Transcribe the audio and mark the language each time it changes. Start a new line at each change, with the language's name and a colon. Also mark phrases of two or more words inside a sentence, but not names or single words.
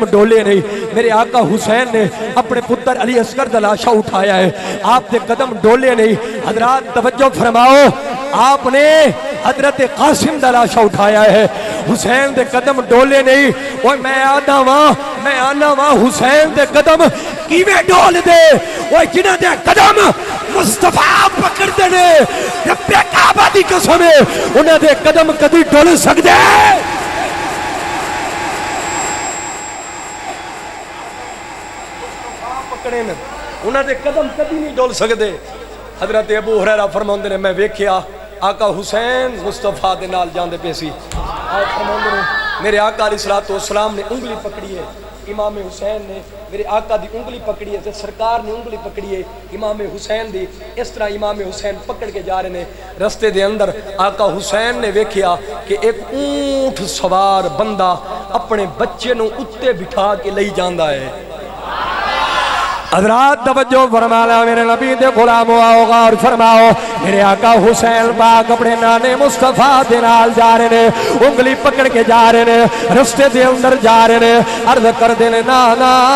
Punjabi: ڈولے نہیں میرے آقا حسین نے اپنے پتر علی اصغر دا لاشا اٹھایا ہے آپ دے قدم ڈولے نہیں حضرات توجہ فرماؤ آپ نے حضرت قاسم دا لاشا اٹھایا ہے حسین دے قدم ڈولے نہیں وہ میں آنا وہاں حسین دے قدم کیویں ڈول دے وہ جنہ دے قدم مصطفیٰ پکڑ دے نے رب کعبہ دی قسم ہے انہاں دے قدم کدی ڈول سکدے پکڑے نا انہاں دے قدم کدی نہیں ڈول سکدے حضرت ابو ہریرہ فرماندے نے میں ویکھیا آقا حسین مصطفیٰ دے نال جاندے پے سی آپ فرماندے نے میرے آقا علیہ الصلوۃ والسلام نے انگلی پکڑی ہے امام حسین نے میرے آقا دی انگلی پکڑی ہے سرکار نے انگلی پکڑی ہے امام حسین دی
Urdu: اس طرح امام حسین پکڑ کے جا رہے ہیں
Punjabi: رستے دے اندر آقا حسین نے ویکھیا کہ ایک اونٹ سوار بندہ اپنے بچے نو اتے بٹھا کے لئی جاندا ہے حضرات توجہ فرمانا میرے نبی دے غلام آؤ غور فرماؤ میرے آقا حسین پاک اپنے نانے مصطفیٰ دے نال
Urdu: جا رہے ہیں
Punjabi: انگلی پکڑ کے
Urdu: جا رہے ہیں
Punjabi: رستے دے اندر
Urdu: جا رہے ہیں
Punjabi: عرض کر دینے نانا